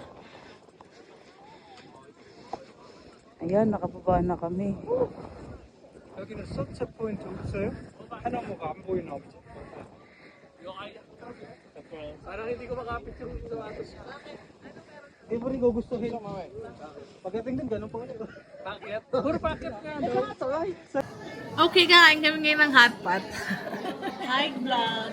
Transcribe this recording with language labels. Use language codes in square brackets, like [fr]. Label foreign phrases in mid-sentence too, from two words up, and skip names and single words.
[tl] Ayan, nakababa na kami. [ko] 여기는 서치 포인트 없어요? 하나무가 안 보이나 보지. [tl] Parang hindi ko makapit yung sapatos. Hindi mo rin gugustuhin. Pagdating din, ganun pa ulit. Bakit? Puro bakit nga daw. Okay, kain kami ngayon ng [en] hot pot. Hi vlog.